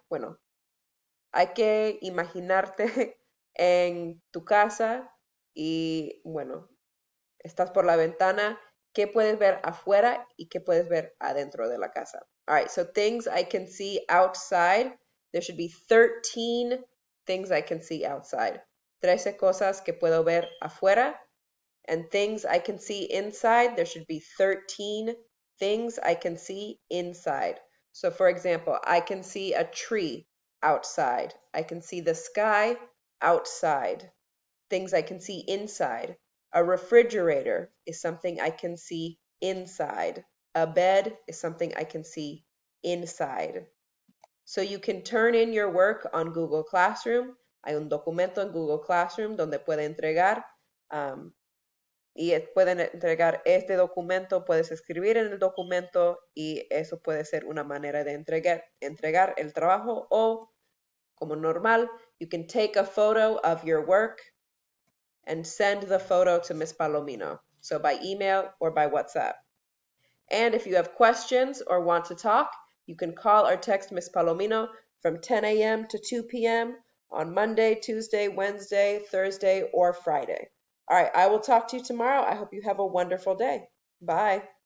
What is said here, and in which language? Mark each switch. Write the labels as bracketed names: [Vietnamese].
[Spanish] Bueno, hay que imaginarte en tu casa y, bueno, estás por la ventana, qué puedes ver afuera y qué puedes ver adentro de la casa. [English] All right, so things I can see outside. There should be 13 things I can see outside. [Spanish] 13 cosas que puedo ver afuera. [English] And things I can see inside, there should be 13 things I can see inside. So for example, I can see a tree outside. I can see the sky outside. Things I can see inside. A refrigerator is something I can see inside. A bed is something I can see inside. So you can turn in your work on Google Classroom. [Spanish] Hay un documento en Google Classroom donde puede entregar y pueden entregar este documento, puedes escribir en el documento y eso puede ser una manera de entregar el trabajo o como normal, [English] you can take a photo of your work and send the photo to Miss Palomino. So by email or by WhatsApp. And if you have questions or want to talk, you can call or text Miss Palomino from 10 a.m. to 2 p.m. on Monday, Tuesday, Wednesday, Thursday, or Friday. All right, I will talk to you tomorrow. I hope you have a wonderful day. Bye.